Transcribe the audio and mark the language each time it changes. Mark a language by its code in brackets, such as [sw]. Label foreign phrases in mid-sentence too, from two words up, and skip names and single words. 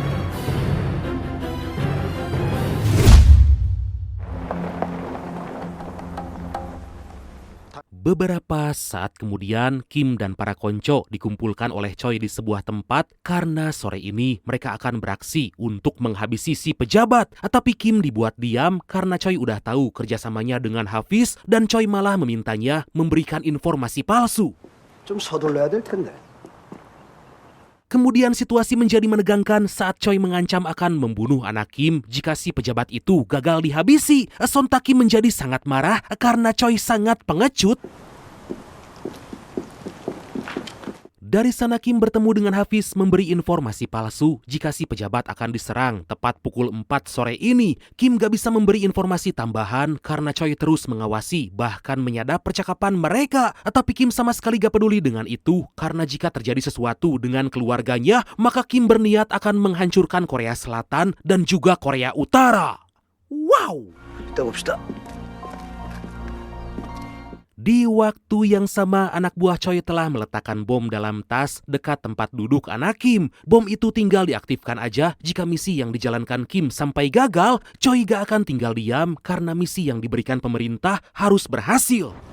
[id] Beberapa saat kemudian, Kim dan para konco dikumpulkan oleh Choi di sebuah tempat karena sore ini mereka akan beraksi untuk menghabisi si pejabat. Tapi Kim dibuat diam karena Choi udah tahu kerjasamanya dengan Hafiz dan Choi malah memintanya memberikan informasi palsu. [ko] 좀 서둘러야 될 텐데. [id] Kemudian situasi menjadi menegangkan saat Choi mengancam akan membunuh anak Kim jika si pejabat itu gagal dihabisi. Sontak Kim menjadi sangat marah karena Choi sangat pengecut. Dari sana Kim bertemu dengan Hafiz memberi informasi palsu jika si pejabat akan diserang tepat pukul 4 sore ini. Kim gak bisa memberi informasi tambahan karena Choi terus mengawasi bahkan menyadap percakapan mereka. Tapi Kim sama sekali gak peduli dengan itu karena jika terjadi sesuatu dengan keluarganya maka Kim berniat akan menghancurkan Korea Selatan dan juga Korea Utara. Wow! [ko] 이따 봅시다. [id] Di waktu yang sama, anak buah Choi telah meletakkan bom dalam tas dekat tempat duduk anak Kim. Bom itu tinggal diaktifkan aja jika misi yang dijalankan Kim sampai gagal. Choi gak akan tinggal diam karena misi yang diberikan pemerintah harus berhasil.